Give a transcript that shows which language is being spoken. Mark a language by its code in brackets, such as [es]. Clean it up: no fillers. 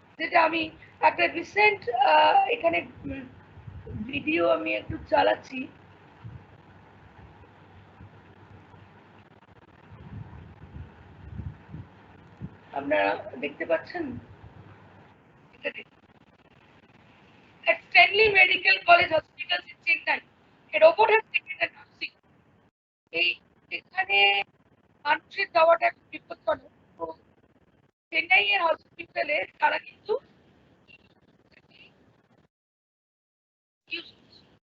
[bn] যেটা আমি একটা রিসেন্ট এখানে ভিডিও আমি একটু চালাচ্ছি, আপনারা দেখতে পাচ্ছেন। [en] At Stanley Medical College Hospitals in Chennai, a robot has taken the nursing. [bn] এই এখানে মানুষের যাওয়াটা একটা বিপজ্জনক। তো চেন্নাই এর হসপিটালে তারা কিন্তু ইউজ করছে।